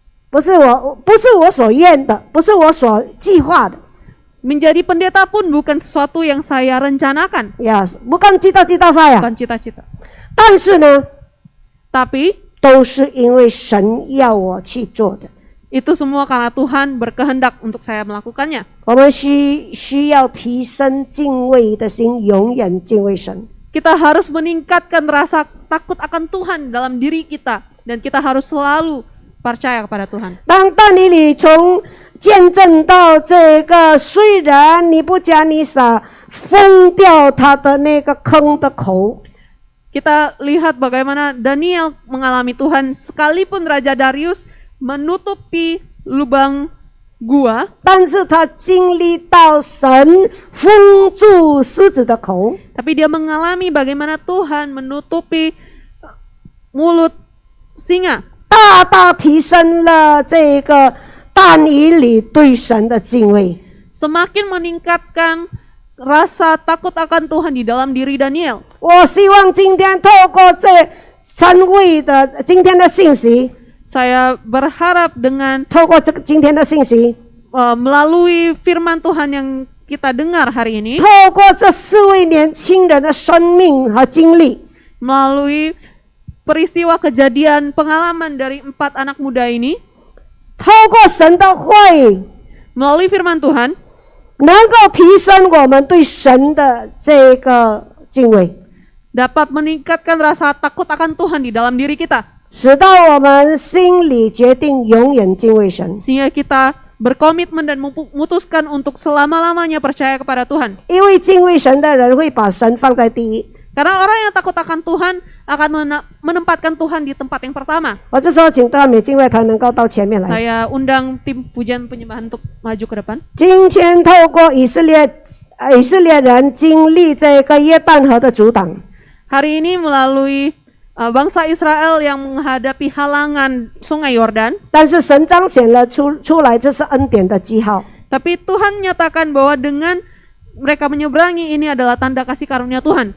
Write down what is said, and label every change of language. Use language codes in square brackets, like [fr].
[zh] 不是我所愿的，不是我所计划的。 [id] Menjadi pendeta pun bukan sesuatu yang saya rencanakan, bukan cita-cita saya. bukan cita-cita. [zh] 但是呢， [id] Tapi [zh] 都是因为神要我去做的。 [id] itu semua karena Tuhan berkehendak untuk saya melakukannya. [zh] 我们需要提升敬畏的心，永远敬畏神。 [id] Kita harus meningkatkan rasa takut akan Tuhan dalam diri kita, dan kita harus selalu percaya kepada Tuhan. [zh] 当但以理从见证到这个，虽然尼布甲尼撒封掉他的那个坑的口， [id] Kita lihat bagaimana Daniel mengalami Tuhan, sekalipun Raja Darius menutupi lubang gua, [zh] 但是他经历到神封住狮子的口， [id] tapi dia mengalami bagaimana Tuhan menutupi mulut singa. [zh] 大大提升了这个但以理对神的敬畏。 [id] Semakin meningkatkan rasa takut akan Tuhan di dalam diri Daniel. [zh] 我希望今天透过这3位的今天的信息， [id] Saya berharap dengan [zh] 透过今天的信息， [id] melalui firman Tuhan yang kita dengar hari ini, [zh] 透过这4位年轻人的生命和经历， [id] melalui peristiwa kejadian pengalaman dari 4 anak muda ini, [zh] 透过神的话语， [id] melalui firman Tuhan, [zh] 能够提升我们对神的这个敬畏。 [id] dapat meningkatkan rasa takut akan Tuhan di dalam diri kita. [zh] 使到我们心里决定永远敬畏神。 [id] Sehingga kita berkomitmen dan memutuskan untuk selama-lamanya percaya kepada Tuhan. [zh] 因为敬畏神的人会把神放在第一。 [id] Karena orang yang takut akan Tuhan akan menempatkan Tuhan di tempat yang pertama. [zh] 我这时候请大美敬畏团能够到前面来。 [id] Saya undang tim pujian penyembahan untuk maju ke depan. [zh] 今天透过以色列人经历这个约旦河的阻挡， [id] Hari ini melalui bangsa Israel yang menghadapi halangan sungai Yordan. [zh] 但是神彰显了出来，这是恩典的记号。 [id] Tapi Tuhan menyatakan bahwa dengan mereka menyeberangi ini adalah tanda kasih karunia Tuhan.